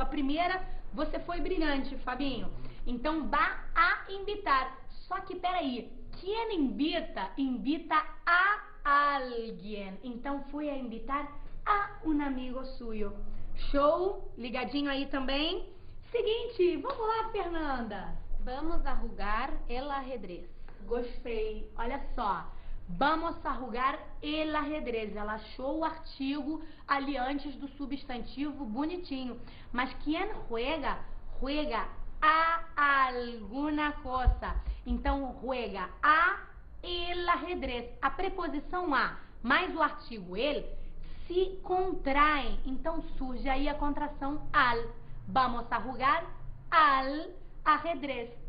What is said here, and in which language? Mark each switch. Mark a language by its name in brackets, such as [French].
[Portuguese] A primeira, você foi brilhante, Fabinho. Então, [Spanish] va a invitar. [Portuguese] Só que, peraí, quem [Spanish] invita, invita a alguém. [Portuguese] Então, [Spanish] fui a invitar a um amigo suyo. [Portuguese] Show? Ligadinho aí também? Seguinte, vamos lá, Fernanda. [Spanish] Vamos a jugar el ajedrez. [Portuguese] Gostei. Olha só. [Spanish] Vamos a jugar el ajedrez. [Portuguese] Ela achou o artigo ali antes do substantivo bonitinho. Mas quem [Spanish] juega, juega a alguna cosa. [Portuguese] Então, [Spanish] juega a el ajedrez. [Portuguese] A preposição a mais o artigo el se contraem. Então, surge aí a contração al. [Spanish] Vamos a jugar al ajedrez.